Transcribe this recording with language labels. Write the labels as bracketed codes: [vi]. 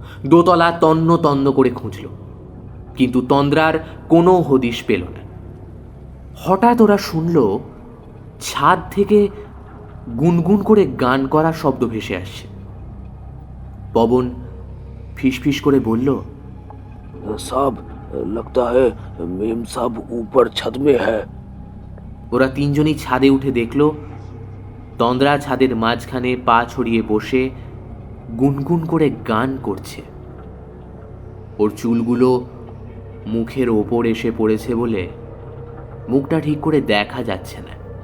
[bn] দোতলা তন্ন তন্ন করে খুঁজল, কিন্তু তন্দ্রার কোনো হদিশ পেল না। হঠাৎ ওরা শুনল ছাদ থেকে গুনগুন করে গান করা শব্দ ভেসে আসছে। পবন ফিসফিস করে বলল, [hi] সাব लगता है मेम साहब ऊपर छत में है। [bn] ওরা তিনজনই ছাদে উঠে দেখল তন্দ্রা ছাদের মাঝখানে পা ছড়িয়ে বসে গুনগুন করে গান করছে। ওর চুলগুলো মুখের ওপর এসে পড়েছে বলে মুখটা ঠিক করে দেখা যাচ্ছে না।